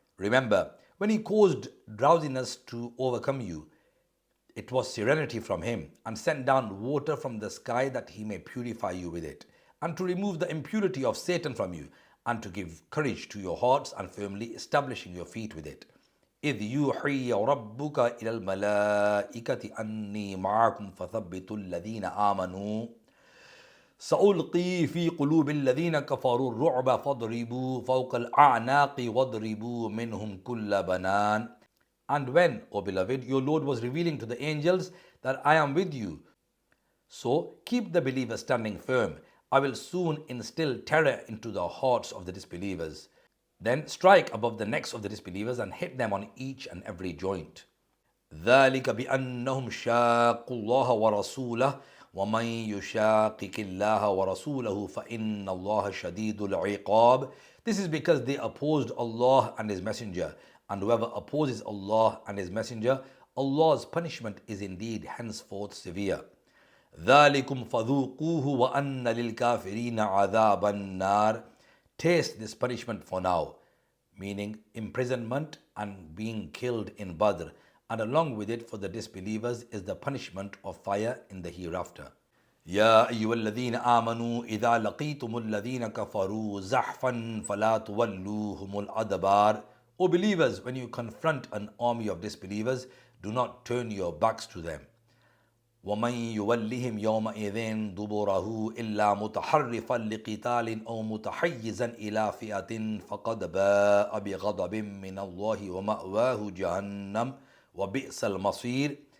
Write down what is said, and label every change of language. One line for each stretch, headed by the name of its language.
English: Remember, when He caused drowsiness to overcome you, it was serenity from Him, and sent down water from the sky that He may purify you with it, and to remove the impurity of Satan from you, and to give courage to your hearts and firmly establishing your feet with it.
Arabic: إِذْ يُوحِي رَبُّكَ إِلَى الْمَلَائِكَةِ أَنِّي مَعَكُمْ فَثَبِّتُوا الَّذِينَ آمَنُوا سألقي في قلوب الذين كفروا الرعب فاضربوا فوق الأعناق واضربوا منهم كل بنان.
English: And when, O beloved, your Lord was revealing to the angels that I am with you, so keep the believers standing firm. I will soon instill terror into the hearts of the disbelievers. Then strike above the necks of the disbelievers and hit them on each and every joint.
Arabic: ذلك بأنهم شاقوا الله ورسوله ومن يشاقق الله ورسوله فإن الله شديد العقاب.
English: This is because they opposed Allah and His Messenger, and whoever opposes Allah and His Messenger, Allah's punishment is indeed henceforth severe.
Arabic: ذَلِكُمْ فَذُوقُوهُ وَأَنَّ لِلْكَافِرِينَ عَذَابَ النَّارِ.
English: Taste this punishment for now, meaning imprisonment and being killed in Badr, and along with it for the disbelievers is the punishment of fire in the hereafter.
Arabic: يا أيها الذين آمنوا إذا لقيتم الذين كفروا زحفا فلا تولوهم الأدبار.
English: O believers, when you confront an army of disbelievers, do not turn your backs to them.
Arabic: وَمَنْ يُوَلِّهِمْ يَوْمَئِذٍ دُبُرَهُ إِلَّا مُتَحَرِّفًا لِقِتَالٍ أَوْ مُتَحَيِّزًا إِلَى فِئَةٍ فَقَدْ بَاءَ بِغَضَبٍ مِّنَ اللَّهِ وَمَأْوَاهُ جَهَنَّمُ وَبِئْسَ الْمَصِيرُ.